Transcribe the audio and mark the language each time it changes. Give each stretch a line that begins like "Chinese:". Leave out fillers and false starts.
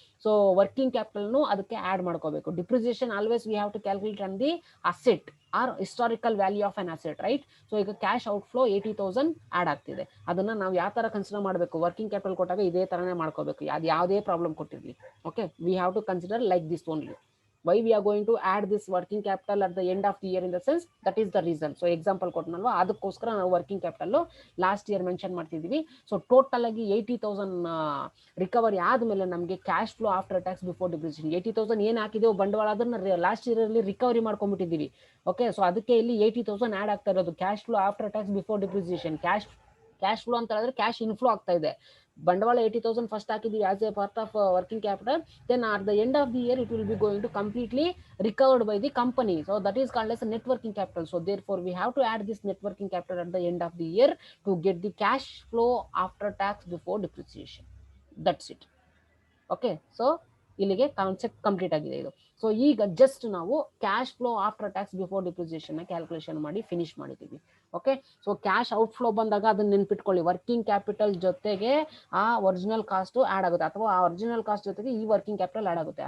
English: so
Kannada: working ಕ್ಯಾಪಿಟಲ್ನು ಅದಕ್ಕೆ add ಮಾಡ್ಕೋಬೇಕು.
English: Depreciation always we have to calculate on the asset or historical value of an asset, right?
Kannada: So ಈಗ cash outflow 80,000 add ಆಗ್ತಿದೆ. ಅದನ್ನ ನಾವು ಯಾವ ತರ ಕನ್ಸಿಡರ್ ಮಾಡಬೇಕು? ವರ್ಕಿಂಗ್ ಕ್ಯಾಪಿಟಲ್ ಕೊಟ್ಟಾಗ ಇದೇ ತರನೇ ಮಾಡ್ಕೋಬೇಕು, ಅದು ಯಾವುದೇ problem ಕೊಟ್ಟಿರ್ಲಿ.
English: Okay, we have to consider like this only. Why we are going to add this working capital at the end of the year in the sense that is the reason.
Kannada: So example ಕೊಟ್ಟನಲ್ವಾ, ಅದಕ್ಕೋಸ್ಕರ ನಾವು working capital last year mention ಮಾಡ್ತಿದೀವಿ. So total ಆಗಿ 80,000 recovery ಆದ್ಮೇಲೆ ನಮಗೆ cash flow after tax before depreciation 80,000 ಏನ್ ಹಾಕಿದೆವು ಬಂಡವಾಳ ಅದನ್ನ last year ಅಲ್ಲಿ ರಿಕವರಿ ಮಾಡ್ಕೊಂಡ್ಬಿಟ್ಟಿದೀವಿ. ಓಕೆ, ಸೊ ಅದಕ್ಕೆ ಇಲ್ಲಿ 80,000 ಆಡ್ ಆಗ್ತಾ ಇರೋದು cash flow after tax before depreciation. Cash flow ಅಂತ ಹೇಳಿದ್ರೆ ಕ್ಯಾಶ್ ಇನ್ಫ್ಲೋ ಆಗ್ತಾ ಇದೆ. ಬಂಡವಾಳ 80,000 ಫಸ್ಟ್ ಹಾಕಿದೀವಿ
English: As a part of working capital. Then at the end of the year it will be going to completely recovered by the company. So that is called as a net working capital. So therefore we have to add this net working capital at the end of the year to get the cash flow after tax before depreciation. That's it.
Kannada: Okay, so ಇಲ್ಲಿಗೆ concept complete ಆಗಿದೆ ಇದು. So ಈಗ just ನಾವು cash flow after tax before depreciation calculation ಮಾಡಿ finish ಮಾಡಿದ್ದೀವಿ. Okay, so cash outflow ಬಂದಾಗ ಅದನ್ನ ನೆನ್ಪಿಟ್ಕೊಳ್ಳಿ, ವರ್ಕಿಂಗ್ ಕ್ಯಾಪಿಟಲ್ ಜೊತೆಗೆ ಆ ಒರಿಜಿನಲ್ ಕಾಸ್ಟ್ ಆಡ್ ಆಗುತ್ತೆ ಅಥವಾ ಆ ಒರಿಜಿನಲ್ ಕಾಸ್ಟ್ ಜೊತೆಗೆ ಈ ವರ್ಕಿಂಗ್ ಕ್ಯಾಪಿಟಲ್ ಆಡ್ ಆಗುತ್ತೆ.